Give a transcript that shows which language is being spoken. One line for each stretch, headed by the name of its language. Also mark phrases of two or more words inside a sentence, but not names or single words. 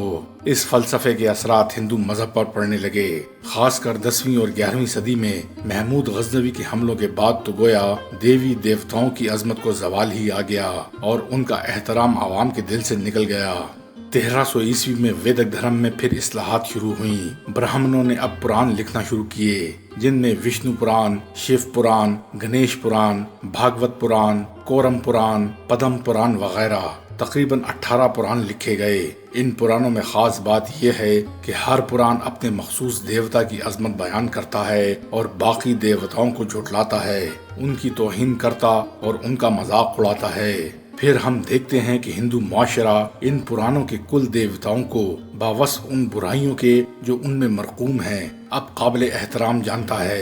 Urdu: اس فلسفے کے اثرات ہندو مذہب پر پڑنے لگے، خاص کر 10ویں اور 11ویں صدی میں محمود غزنوی کے حملوں کے بعد تو گویا دیوی دیوتاؤں کی عظمت کو زوال ہی آ گیا اور ان کا احترام عوام کے دل سے نکل گیا۔ 1300 عیسوی میں ویدک دھرم میں پھر اصلاحات شروع ہوئیں۔ برہمنوں نے اب پران لکھنا شروع کیے، جن میں وشنو پران، شیو پران، گنیش پران، بھاگوت پران، کورم پران، پدم پران وغیرہ تقریباً 18 پران لکھے گئے۔ ان پرانوں میں خاص بات یہ ہے کہ ہر پران اپنے مخصوص دیوتا کی عظمت بیان کرتا ہے اور باقی دیوتاؤں کو جھٹلاتا ہے، ان کی توہین کرتا اور ان کا مذاق اڑاتا ہے۔ پھر ہم دیکھتے ہیں کہ ہندو معاشرہ ان پرانوں کے کل دیوتاؤں کو باوصف ان برائیوں کے جو ان میں مرقوم ہیں اب قابل احترام جانتا ہے۔